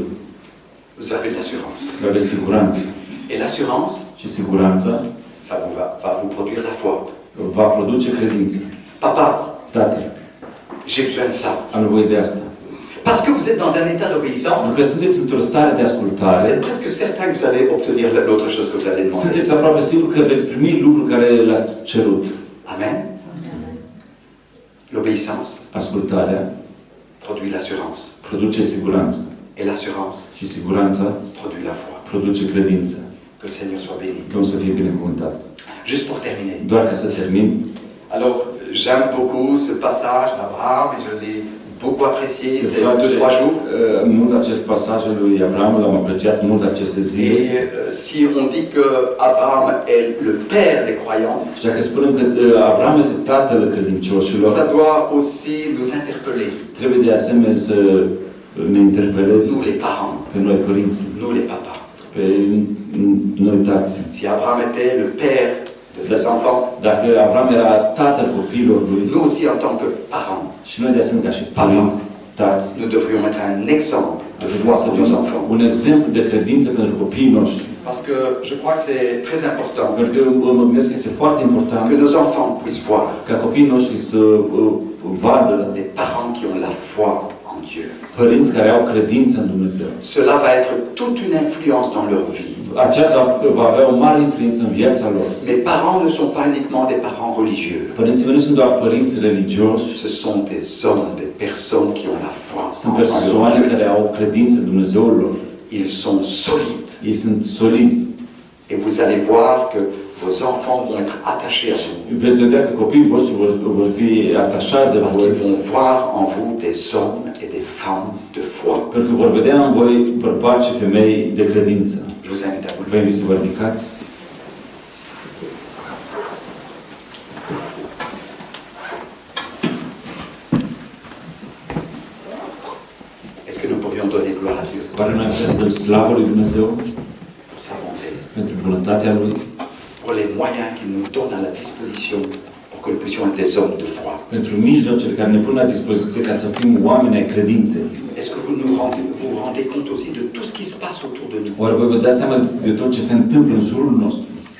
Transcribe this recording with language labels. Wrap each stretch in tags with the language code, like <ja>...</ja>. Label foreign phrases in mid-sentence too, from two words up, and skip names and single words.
<fr>Vous avez de l'assurance.</fr> <ro>Aveți siguranță.</ro> <fr>Et l'assurance,</fr> <ro>Și siguranța</ro> <fr>ça va vous produire la foi.</fr> <ro>va produce credință.</ro> <fr>Papa,</fr> <ro>Tată,</ro> <fr>j'ai besoin de ça.</fr> <ro>am nevoie de asta.</ro> <fr>Parce que vous êtes dans un état d'obéissance,</fr> <ro>Pentru că sunteți într-o stare de</ro> <fr>vous</fr> <ro>ascultare,</ro> <fr>êtes presque certain que vous allez obtenir l'autre chose que vous allez demander.</fr> <ro>sunteți aproape sigur că veți primi lucruri care le-ați cerut.</ro> <fr>Amen. L'obéissance</fr> <ro>Ascultarea</ro> <fr>produit l'assurance.</fr> <ro>produce siguranță</ro> <fr>Et l'assurance</fr> <ro>și siguranța</ro> <fr>produit la foi.</fr> <ro>produce credință.</ro> <fr>Que le Seigneur soit béni.</fr> <ro>Domnul să fie binecuvântat.</ro> <fr>Juste pour terminer.</fr> <ro>Doar ca să termin,</ro> <fr>Alors, j'aime beaucoup ce passage d'Abraham et je l'ai beaucoup apprécié ces</fr> <ro>îmi place</ro> <fr>2-3 jours.</fr> <ro>mult acest pasaj al lui Avram, l-am apreciat mult aceste zile.</ro> <fr>Et si on dit que Abraham est le père des croyants,</fr> <ro>Și dacă spunem că Avram este tatăl credincioșilor,</ro> <fr>ça doit aussi nous interpeller,</fr> <ro>trebuie de asemenea să ne interpeleze</ro> <fr>nous les parents,</fr> <ro>pe noi părinții,</ro> <fr>nous les papas.</fr> <ro>pe noi tații.</ro> <fr>Si Abraham était le père de ses enfants,</fr> <ro>Dacă Avram era tatăl copiilor lui,</ro> <fr>nous aussi en tant que parents,</fr> <ro>și noi de asemenea ca și părinți, tați,</ro> <fr>nous devrions être un exemple de foi</fr> <ro>trebuie să</ro> <fr>pour nos</fr> <ro>fim</ro> <fr>enfants.</fr> <ro>un exemplu de credință pentru copiii noștri.</ro> <fr>Parce que je crois que c'est très important</fr> <ro>Pentru că mă gândesc că este foarte important</ro> <fr>que nos enfants puissent voir</fr> <ro>ca copiii noștri să vadă</ro> <fr>des parents qui ont la foi en Dieu.</fr> <ro>părinți care au credință în Dumnezeu.</ro> <fr>Cela va être toute une influence dans leur vie.</fr> <ro>Aceasta va avea o mare influență în viața lor.</ro> <fr>Mes parents ne sont pas uniquement des parents religieux.</fr> <ro>Părinții mei nu sunt doar părinți religioși,</ro> <fr>Ce sont des hommes, des personnes qui ont la foi.</fr> <ro>sunt persoane care au credință în Dumnezeul lor.</ro> <fr>Ils sont solides.</fr> <ro>Ei sunt solizi.</ro> <fr>Et vous allez voir que vos enfants vont être attachés à vous.</fr> <ro>Veți vedea că copiii voștri vor fi atașați de</ro> <fr>Parce</fr> <ro>voi,</ro> <fr>qu'ils vont voir en vous des hommes et des femmes de foi.</fr> <ro>pentru că vor vedea în voi bărbați și femei de credință.</ro> <fr>Je vous invite à vous</fr> <ro>Vă invit să vă ridicați.</ro> <fr>Est-ce que nous pourrions donner gloire à Dieu</fr> <ro>Oare noi putem să dăm slavă lui Dumnezeu</ro> <fr>pour sa bonté,</fr> <ro>pentru bunătatea Lui,</ro> <fr>pour les moyens qu'il nous donne à la disposition pour que nous puissions être des hommes de foi?</fr> <ro>pentru mijloacele care ne pun la dispoziție ca să fim oameni ai credinței?</ro> <fr>Est-ce que vous vous rendez compte aussi de tout ce qui se passe autour de nous?</fr> <ro>Oare vă dați seama de tot ce se întâmplă în jurul nostru?</ro>